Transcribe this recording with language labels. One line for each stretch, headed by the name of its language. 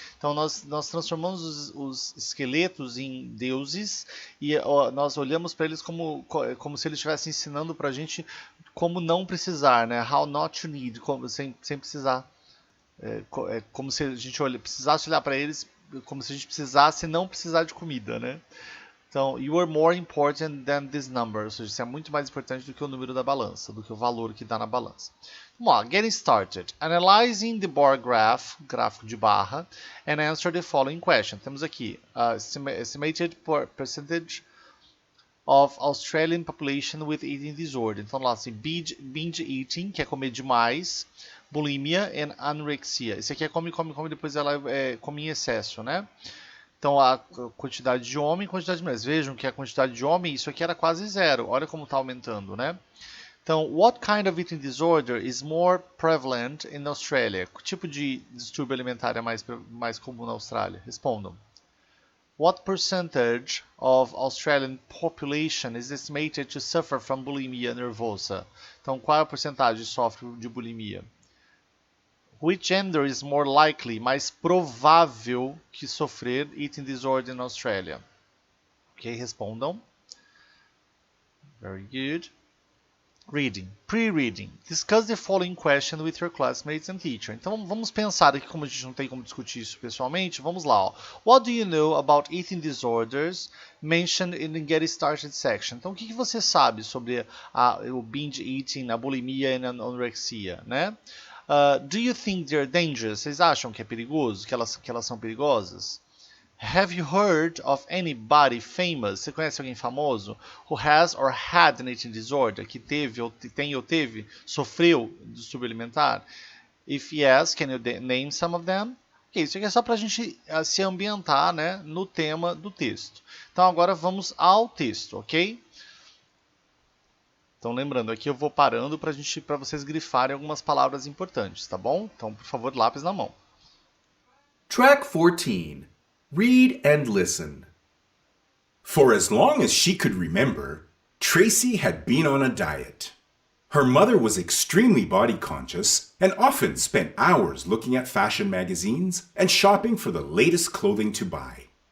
Portuguese: Então nós transformamos os esqueletos em deuses e nós olhamos para eles como se eles estivessem ensinando para a gente como não precisar, né?
English: How not to need,
Portuguese: sem precisar. Como se a gente precisasse olhar para eles como se a gente precisasse não precisar de comida, né?
English: Então, you are more important than this number.
Portuguese: Ou seja, isso é muito mais importante do que o número da balança, do que o valor que dá na balança. Vamos lá,
English: getting started. Analyzing the bar graph,
Portuguese: gráfico de barra,
English: and answer the following question.
Portuguese: Temos aqui,
English: estimated percentage of Australian population with eating disorder.
Portuguese: Então, lá, assim, binge eating, que é comer demais, bulimia and anorexia. Esse aqui é come, depois ela come em excesso, né? Então, a quantidade de homem e quantidade de mulheres. Vejam que a quantidade de homem, isso aqui era quase zero. Olha como está aumentando, né?
English: Então, what kind of eating disorder is more prevalent in Australia?
Portuguese: Que tipo de distúrbio alimentar é mais comum na Austrália? Respondam.
English: What percentage of Australian population is estimated to suffer from bulimia nervosa?
Portuguese: Então, qual é a porcentagem que sofre de bulimia?
English: Which gender is more likely,
Portuguese: mais provável que sofrer
English: eating disorder in Australia?
Portuguese: Ok, respondam.
English: Very good. Reading. Pre-reading. Discuss the following question with your classmates and teacher.
Portuguese: Então vamos pensar aqui, como a gente não tem como discutir isso pessoalmente, vamos lá. Ó.
English: What do you know about eating disorders mentioned in the Get Started section?
Portuguese: Então o que você sabe sobre o binge eating, a bulimia e a anorexia, né?
English: Do you think they're dangerous?
Portuguese: Vocês acham que é perigoso? Que elas são perigosas?
English: Have you heard of anybody famous?
Portuguese: Você conhece alguém famoso?
English: Who has or had an eating disorder?
Portuguese: Que teve, ou teve, sofreu distúrbio alimentar?
English: If yes, can you name some of them?
Portuguese: Ok, isso aqui é só para a gente se ambientar, né, no tema do texto. Então agora vamos ao texto, ok? Então, lembrando, aqui eu vou parando para vocês grifarem algumas palavras importantes, tá bom? Então, por favor, lápis na mão.
English: Track 14. Read and listen. For as long as she could remember, Tracy had been on a diet. Her mother was extremely body conscious and often spent hours looking at fashion magazines and shopping for the latest clothing to buy.